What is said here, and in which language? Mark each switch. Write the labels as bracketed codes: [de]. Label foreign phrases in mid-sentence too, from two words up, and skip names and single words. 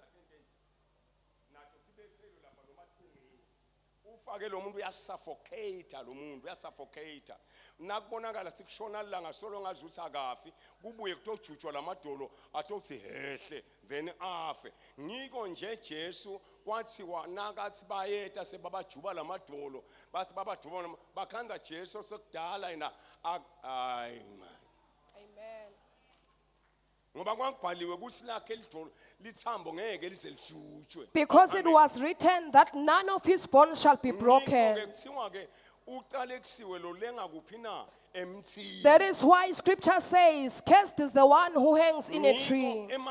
[ss] ufake lo muntu uyasuffocate lo muntu uyasuffocate nakubonakala sikushona langa solo ngazuthi akafi kubuye kutojutshwa lamadolo atothi hehle then afe ngiko nje Jesu kwathiwa nakathi bayeta sebabajuba lamadolo bathi babajuba bakhanda Jesu sokudala yena hayi man. [en] Because it was written that none of his bones shall be broken. That is why scripture says, cursed is the one who hangs in a tree.